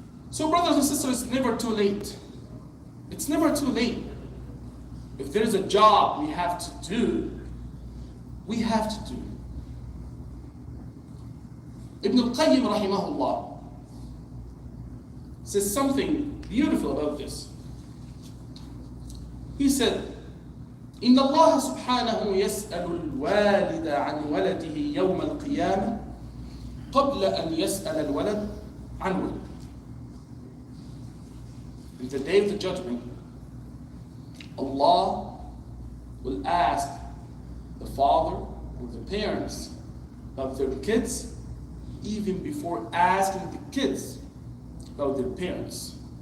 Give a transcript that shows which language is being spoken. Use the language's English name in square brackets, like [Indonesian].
[English] So brothers and sisters, it's never too late. It's never too late. If there's a job we have to do, we have to do. Ibn al-Qayyim rahimahullah says something beautiful about this. He said, [Arabic] إن الله سبحانه يسأل الوالد عن ولده يوم القيامة قبل أن يسأل الولد عن ولده. [English] In the day of the judgment, Allah will ask the father or the parents about their kids even before asking the kids about their parents.